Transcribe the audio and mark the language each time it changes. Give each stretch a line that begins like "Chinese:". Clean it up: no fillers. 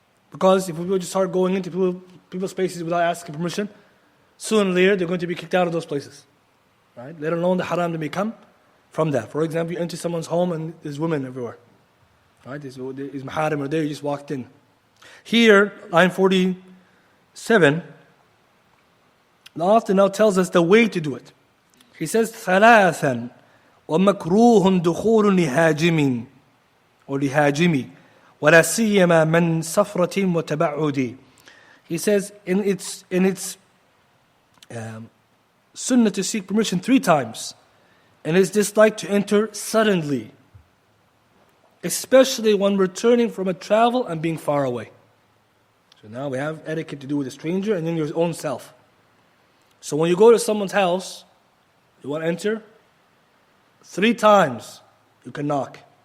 English: Because if people just start going into people's spaces without asking permission, sooner or later they're going to be kicked out of those places. Right? Let alone the haram that may come from that. For example, you enter someone's home and there's women everywhere. Right? There's maharim are there, you just walked in. Here, line 47, the author now tells us the way to do it. He says,
Arabic: ثَلَاثًا وَمَكْرُوهٌ دُخُولٌ لِهَاجِمٍ or لِهَاجِمِ وَلَا سِيَّمَا مَنْ سَفْرَةٍ وَتَبَعُّدٍ.
English: He says, in its sunnah to seek permission 3 times, and it's disliked to enter suddenly, especially when returning from a travel and being far away. So now we have etiquette to do with a stranger and then your own self. So when you go to someone's house, you want to enter, 3 times you can knock.